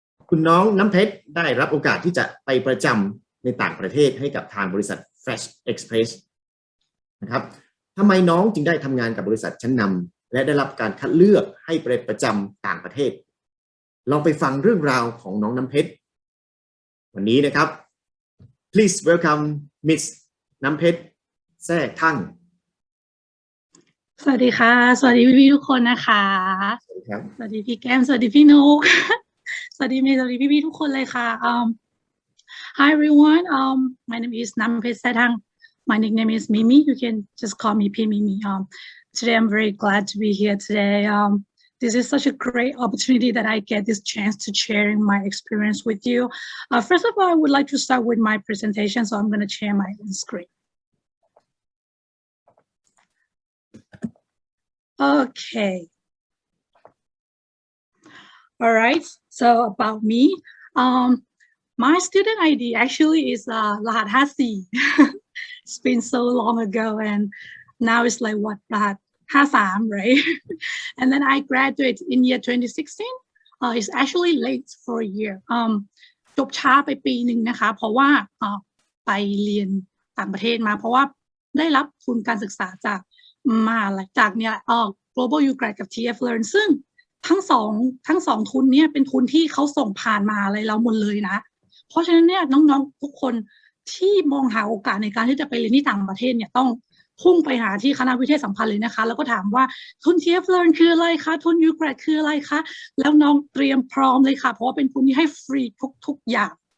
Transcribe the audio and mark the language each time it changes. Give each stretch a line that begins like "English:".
Thai: คุณน้องน้ำเพชรได้รับโอกาสที่จะไปประจำในต่างประเทศให้กับทางบริษัท Fresh Express นะครับทำไมน้องจึงได้ทำงานกับบริษัทชั้นนำและได้รับการคัดเลือกให้ไปประจำต่างประเทศลองไปฟังเรื่องราวของน้องน้ำเพชรวันนี้นะครับ
English: Please welcome Miss
Thai: น้ำเพชรแซ่ทั่ง สวัสดีค่ะสวัสดีพี่ๆทุกคนนะคะ สวัสดีครับ สวัสดีพี่แก้มสวัสดีพี่นุก สวัสดีเมย์สวัสดีพี่ๆทุกคนเลยค่ะ
English: Hi everyone my name is Nampet Sathang my nickname is Mimi you can just call me P Mimi today I'm very glad to be here today this is such a great opportunity that I get this chance to sharing my experience with you first of all I would like to start with my presentation so I'm going to share my screen Okay. All right. So about me, my student ID actually is Lahat Hasi. It's been so long ago, and now it's like what Lahat Hasam, right? And then I graduated in year 2016. It's actually late for a year.
Thai: จบช้าไปปีหนึ่งนะคะเพราะว่าไปเรียนต่างประเทศมาเพราะว่าได้รับทุนการศึกษาจากมาจากเนี่ยGlobal U Grad กับ TF Learn ซึ่งทั้ง สองทุนเนี่ยเป็นทุนที่เขาส่งผ่านมาอะไรเราหมดเลยนะเพราะฉะนั้นเนี่ยน้องๆทุกคนที่มองหาโอกาสในการที่จะไปเรียนที่ต่างประเทศเนี่ยต้องพุ่งไปหาที่คณะวิเทศสัมพันธ์เลยนะคะแล้วก็ถามว่าทุน TF Learn คืออะไรคะทุน U Grad คืออะไรคะแล้วน้องเตรียมพร้อมเลยค่ะเพราะว่าเป็นทุนที่ให้ฟรีทุกอย่าง